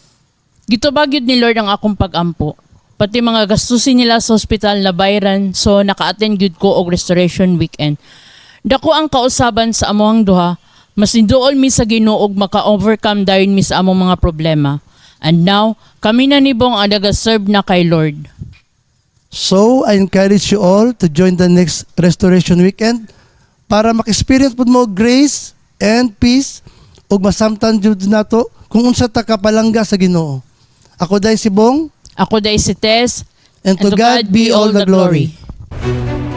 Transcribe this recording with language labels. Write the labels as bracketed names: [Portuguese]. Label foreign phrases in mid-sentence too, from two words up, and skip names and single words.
[Cebuano] Gitubag yun ni Lord ang akong pag-ampo. Pati mga gastusin nila sa hospital na bayaran, so naka-attend yun ko og [English] restoration weekend. [Cebuano] Dako ang kausaban sa amoang duha, mas niduol mi sa Ginoo og maka-overcome dayon mi sa among mga problema. [English] And now, [Cebuano] kami na nibong ang nag-serve na kay Lord. [English] So, I encourage you all to join the next restoration weekend [Cebuano] para mag-experience po mo [English] grace and peace [Cebuano] ug masamtan jud nato kung unsa ta kapalangga sa Ginoo. Ako day si Bong. Ako day si Tess. [English] And to God be all the glory.